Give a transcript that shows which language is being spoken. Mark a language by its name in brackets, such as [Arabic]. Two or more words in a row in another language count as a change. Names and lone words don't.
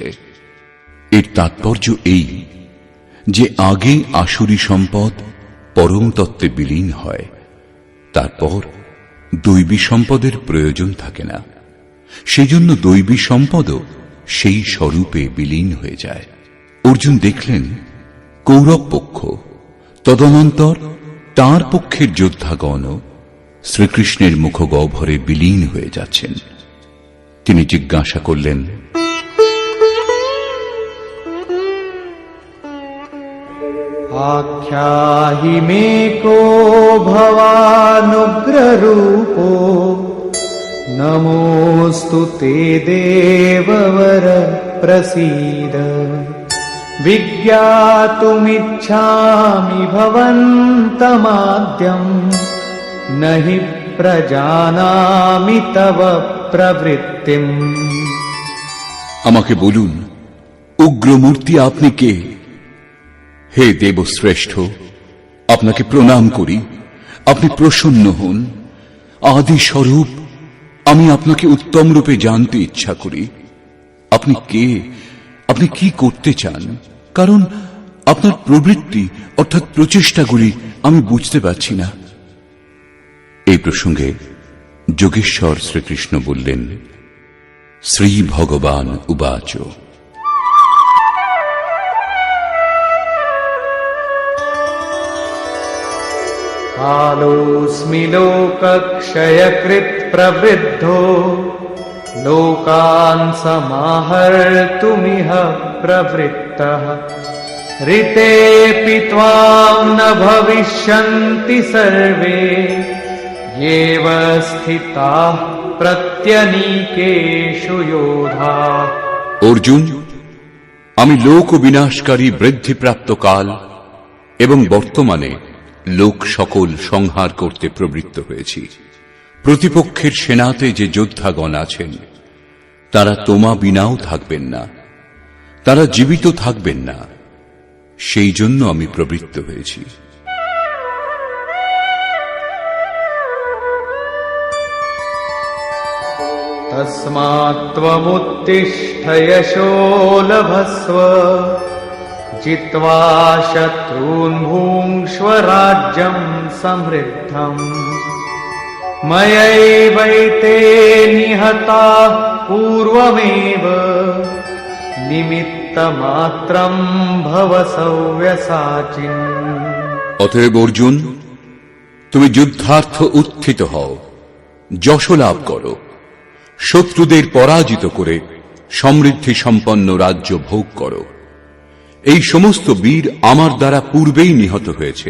[Bangla] এর তাৎপর্য এই যে আগে আসুরি সম্পদ পরম তত্ত্বে বিলীন হয়, তারপর দৈবী সম্পদের প্রয়োজন থাকে না, সেজন্য দৈবী সম্পদও সেই স্বরূপে বিলীন হয়ে যায়। অর্জুন দেখলেন কৌরব পক্ষ, তদনন্তর তাঁর পক্ষের যোদ্ধাগণও শ্রীকৃষ্ণের মুখগহ্বরে বিলীন হয়ে যাচ্ছেন। তিনি জিজ্ঞাসা করলেন, [Sanskrit] आख्याहि मे को भवानुग्ररूपो नमोऽस्तु ते देववर प्रसीद विज्ञातुमिच्छामि भवन्तमाद्यम् न हि प्रजानामि तव प्रवृत्तिम्। [Bangla] আমাকে বলুন উগ্রমূর্তি আপনি কে? হে দেবশ্রেষ্ঠ, আপনাকে প্রণাম করি, আপনি প্রসন্ন হন। আদি স্বরূপ আমি আপনাকে উত্তম রূপে জানতে ইচ্ছা করি। আপনি কে, আপনি কি করতে চান? কারণ আপনার প্রবৃত্তি অর্থাৎ প্রচেষ্টাগুলি আমি বুঝতে পারছি না। এই প্রসঙ্গে যোগেশ্বর শ্রীকৃষ্ণ বললেন, [Sanskrit] श्री भगवान उवाच, कालोऽस्मि लोकक्षयकृत् प्रवृद्धो लोकान् समाहर्तुमिह प्रवृत्तः ऋतेऽपि त्वां न भविष्यन्ति सर्वे येव स्थिताः प्रत्यनीकेषु योधाः। [Bangla] অর্জুন, আমি লোক বিনাশকারী বৃদ্ধিপ্রাপ্ত কাল এবং বর্তমানে লোক সকল সংহার করতে প্রবৃত্ত হয়েছি। প্রতিপক্ষের সেনাতে যে যোদ্ধাগণ আছেন তারা তোমা বিনাও থাকবেন না, তারা জীবিত থাকবেন না, সেই জন্য আমি প্রবৃত্ত হয়েছি। [Sanskrit] तस्मात् त्वमुत्तिष्ठ यशो लभस्व जित्वा शत्रून् भुङ्क्ष्व राज्यं समृद्धम् मयैवैते निहताः पूर्वमेव निमित्तमात्रं भव सव्यसाचिन्। [Bangla] অতএব অর্জুন, তুমি যুদ্ধার্থ উত্থিত হও, যশ লাভ করো, শত্রুদের পরাজিত করে সমৃদ্ধি সম্পন্ন রাজ্য ভোগ করো। এই সমস্ত বীর আমার দ্বারা পূর্বেই নিহত হয়েছে।